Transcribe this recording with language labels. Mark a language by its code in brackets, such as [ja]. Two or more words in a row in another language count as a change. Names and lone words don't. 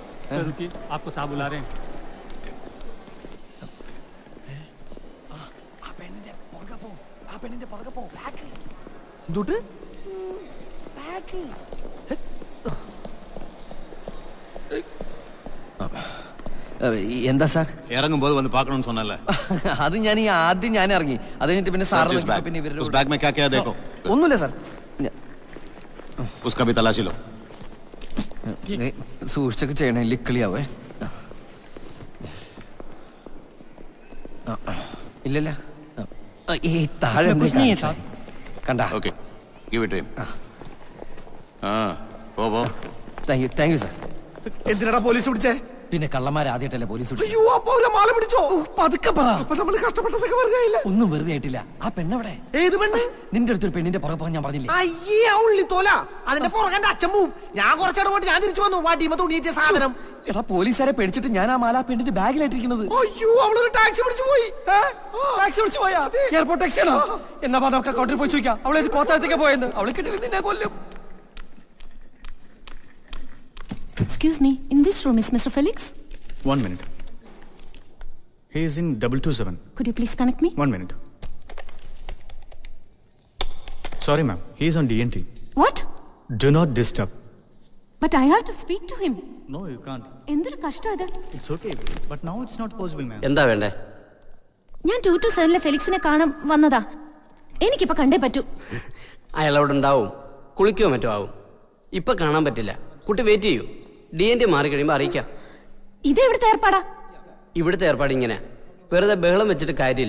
[hi] सर रुकिए, आपको साहब बुला रहे हैं। [ml] എന്തുട്ട് എന്താ സാർ? ഇറങ്ങുമ്പോൾ വന്ന് പാക്കണമെന്ന് சொன்னல. അത് ഞാൻ ആദ്യം ഞാൻ ഇറങ്ങി, അത് കഴിഞ്ഞിട്ട് പിന്നെ സാർ പിന്നെ [hi] उस बैग में क्या क्या है देखो. [ml] ഒന്നുമില്ല സാർ. [hi] उसका भी तलाशी लो. [ml] സൂക്ഷിച്ചൊക്കെ ചെയ്യണേ, ലിക്കളിയാവേ. ഇല്ലല്ല, ഈ താഴെ കണ്ട. [en] okay give it him. [ml] പോ. [en] thank you sir. [ml] എന്തിനാടാ പോലീസ് പിടിച്ചേ? പിന്നെ കള്ളന്മാർ ആദ്യമായിട്ടല്ലേ പോലീസ് അയ്യോ, അപ്പൊ അവരെ മാല പിടിച്ചോ? പതുക്കെ പറ. അപ്പൊ നമ്മൾ കഷ്ടപ്പെട്ടതൊക്കെ വെറുതെ ആയില്ല. ഒന്നും വെറുതെ ആയിട്ടില്ല. ആ പെണ്ണെവിടെ? ഏത് പെണ്ണ്? നിന്റെ അടുത്തൊരു പെണ്ണിന്റെ പുറകെ പോകാൻ ഞാൻ പറഞ്ഞില്ലേ? അയ്യേ, ആ ഉള്ളി തോല. അതിന്റെ പുറകെ അച്ഛൻ പോവും. ഞാൻ കുറച്ചേടെ പോയിട്ട് ഞാൻ തിരിച്ചു വന്നു. വാട്ടിമ തുണിയിട്ട സാധനം. എടാ, പോലീസുകാരെ പേടിച്ചിട്ട് ഞാൻ ആ മാല പെണ്ണിന്റെ ബാഗിലായിട്ടിരിക്കുന്നത്. അയ്യോ, അവളൊരു ടാക്സി പിടിച്ചു പോയി. ടാക്സി വിളിച്ചു പോയാ? എയർപോർട്ട് ടാക്സി ആണോ? എന്നാ നമുക്ക് അക്കൗണ്ടിൽ പോയി ചോദിക്കാം. അവളെ കോത്താഴത്തേക്ക് പോയെന്ന്. അവളെ കിട്ടില്ല, നിന്നെ കൊല്ലും. [en] Excuse me, in which room is Mr. Felix? 1 minute. He is in 227. Could you please connect me? 1 minute. Sorry ma'am, he is on DNT. What? Do not disturb. But I have to speak to him. No, you can't. [ml] എന്തൊരു കഷ്ടം അത്. [en] It's okay, but now it's not possible ma'am. [ml] എന്താ വേണ്ടേ? ഞാൻ 227 ഫെലിക്സിനെ കാണാൻ വന്നതാ. എനിക്കിപ്പോ കണ്ടേ പറ്റൂ. അയാളവിടെ ഉണ്ടാവും, കുളിക്കോ മറ്റോ ആവും. ഇപ്പൊ കാണാൻ പറ്റില്ല. കുട്ടി വെയിറ്റ് ചെയ്യൂ, DNT മാറി കഴിയുമ്പോൾ അറിയിക്കാം. ഇത് എവിടുത്തെ ഏർപ്പാടാ? ഇവിടുത്തെ ഏർപ്പാട് ഇങ്ങനെ, വെറുതെ ബഹളം വെച്ചിട്ട് കാര്യമില്ല.